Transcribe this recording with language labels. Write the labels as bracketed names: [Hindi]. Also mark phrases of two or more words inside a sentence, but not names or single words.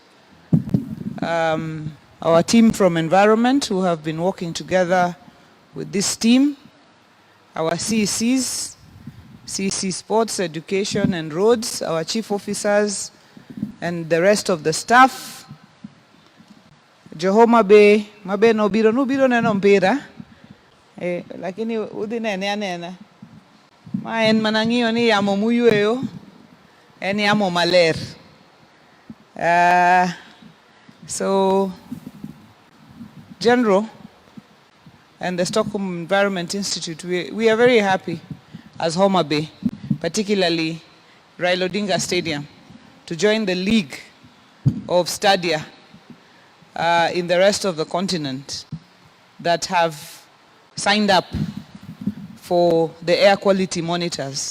[English] our team from Environment who have been working together with this team, our CECs, CEC Sports, Education and Roads, our chief officers, and the rest of the staff. [Luo (Kenya and Tanzania)] Mutembei, mabe no biro neno mpira, lakini udhi nene anena. Ma en manang'iyo ni yamo muyueyo, en yamo maler. [English] So, General and the Stockholm Environment Institute, we are very happy as Homa Bay, particularly Raila Odinga Stadium, to join the league of stadia in the rest of the continent that have signed up for the air quality monitors.